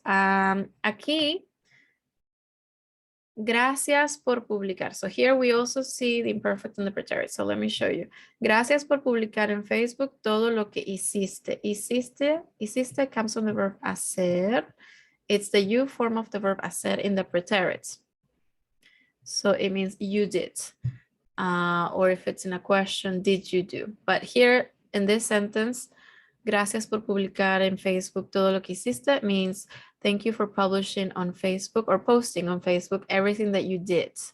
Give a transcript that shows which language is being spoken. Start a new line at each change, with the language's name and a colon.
Spanish: Aquí, gracias por publicar.
English: So here we also see the imperfect and the preterite. So let me show you.
Spanish: Gracias por publicar en Facebook todo lo que hiciste.
English: Hiciste comes from the verb hacer. It's the you form of the verb hacer in the preterit. So it means you did. Or if it's in a question, did you do? But here in this sentence,
Spanish: gracias por publicar en Facebook todo lo que hiciste
English: means thank you for publishing on Facebook or posting on Facebook everything that you did.